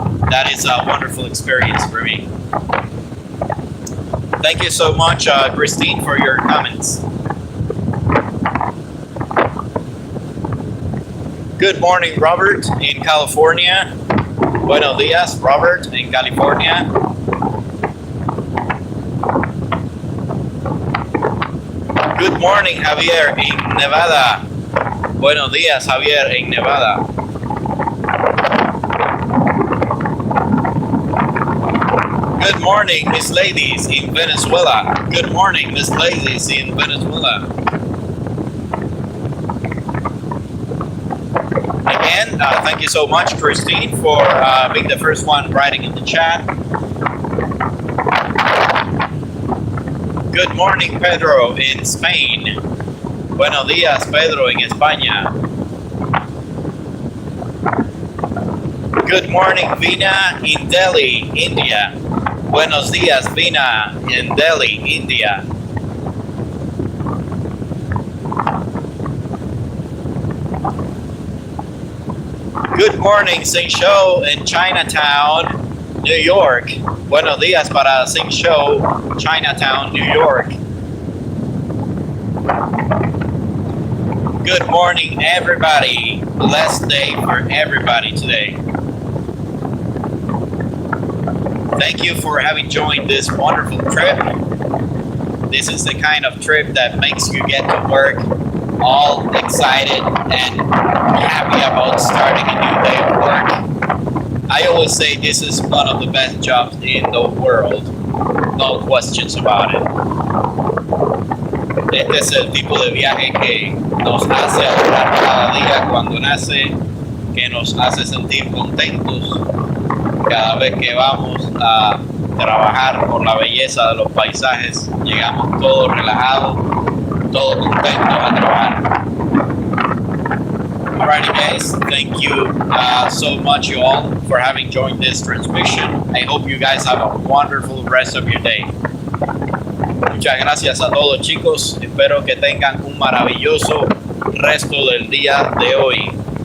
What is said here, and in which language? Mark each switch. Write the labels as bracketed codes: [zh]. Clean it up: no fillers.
[en] That is a wonderful experience for me. Thank you so much, Christine, for your comments. Good morning, Robert in California. [es] Buenos días, Robert, en California. [en] Good morning, Javier, en Nevada. [es] Buenos días, Javier, en Nevada. [en] Good morning, Miss Ladies in Venezuela. Good morning, Miss Ladies in Venezuela. Again, thank you so much, Christine, for being the first one writing in the chat. Good morning, Pedro in Spain. [es] Buenos días, Pedro en España. [en] Good morning, Vina in Delhi, India. [es] Buenos días, [en] Vina in Delhi, India. Good morning, Sing Show in Chinatown, New York. [es] Buenos días para Sing Show, Chinatown, New York. [en] Good morning, everybody. Blessed day for everybody today. Thank you for having joined this wonderful trip. This is the kind of trip that makes you get to work all excited and happy about starting a new day of work. I always say this is one of the best jobs in the world. No questions about it. [es] Este es el tipo de viaje que nos hace adorar cada día cuando nace, que nos hace sentir contentos cada vez que vamos a trabajar por la belleza de los paisajes. Llegamos todos relajados, todos contentos a trabajar. [en] Alrighty guys, thank you so much you all for having joined this transmission. I hope you guys have a wonderful rest of your day. [es] Muchas gracias a todos chicos, espero que tengan un maravilloso resto del día de hoy.